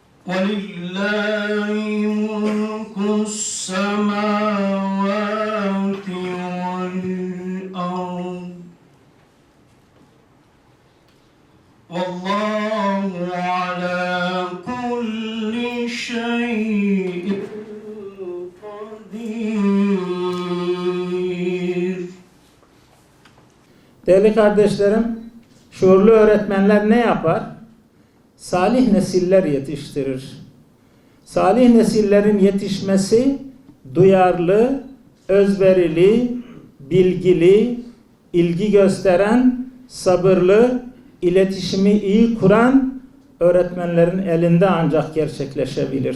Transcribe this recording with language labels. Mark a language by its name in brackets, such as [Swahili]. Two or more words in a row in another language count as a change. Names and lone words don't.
[Arabic] وَلِلَّهِ مُلْكُ السَّمَاوَاتِ وَالْأَرْضِ وَاللّٰهُ عَلَى كُلِّ شَيْءٍ قَدِيرٌ. [Turkish] Değerli kardeşlerim, şuurlu öğretmenler ne yapar? Salih nesiller yetiştirir. Salih nesillerin yetişmesi duyarlı, özverili, bilgili, ilgi gösteren, sabırlı, iletişimi iyi kuran öğretmenlerin elinde ancak gerçekleşebilir.